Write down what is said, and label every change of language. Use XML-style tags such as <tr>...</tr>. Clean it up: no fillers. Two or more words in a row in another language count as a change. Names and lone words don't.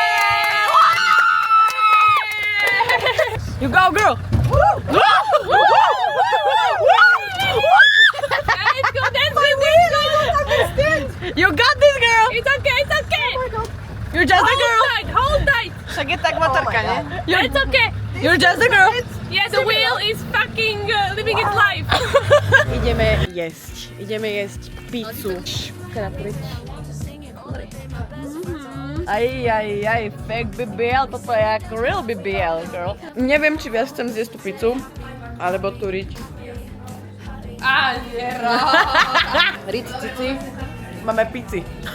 <en>You go, girl. You got this, girl. It's okay. You're just a girl. Hold tight.</en> <sk>Však je tak motorka, nie?</sk> <en>It's okay. You're just a girl. Yeah, the wheel is fucking living its life.</en> <sk>Ideme jesť pizzu. Aj, fake BBL, toto je ako real BBL, girl. Neviem, či viac chcem zjesť tú pizzu, alebo turiť. Rici, cici, máme pici.</sk>